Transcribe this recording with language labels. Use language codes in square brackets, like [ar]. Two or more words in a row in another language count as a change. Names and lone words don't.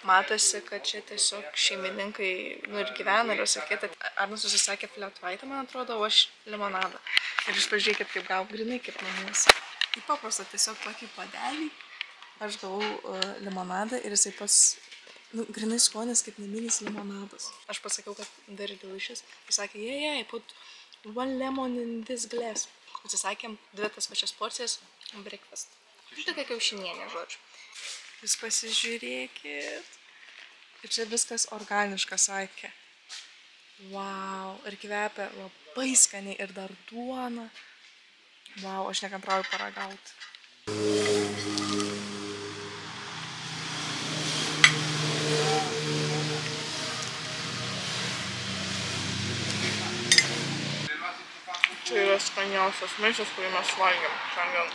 [lt] Matosi, kad čia tiesiog šeimininkai, ir gyvena, ir sakyta. Arnas susisakė fletvaitą, man atrodo, o aš limonadą. Ir iš pažiūrėkit, kaip gavau grinai, kaip namuose. Į paprastą tiesiog tokį padelį. Aš gavau limonadą ir jisai grinai skonis kaip naminis limonadas. Aš pasakiau, kad [en] very delicious. [lt] Jis sakė, [en] I put 1 lemon in this glass. [lt] Atsisakėm 2 tas pačias porcijas breakfast. Tokia kiaušinienė, žodžiu. Jūs pasižiūrėkit. Ir čia viskas organiška, sakė. Wow, ir kvepia labai skaniai ir dar duona. Wow, aš nekantrauju paragauti. Čia yra skaniausias maistas, kurį mes valgėm šiandien.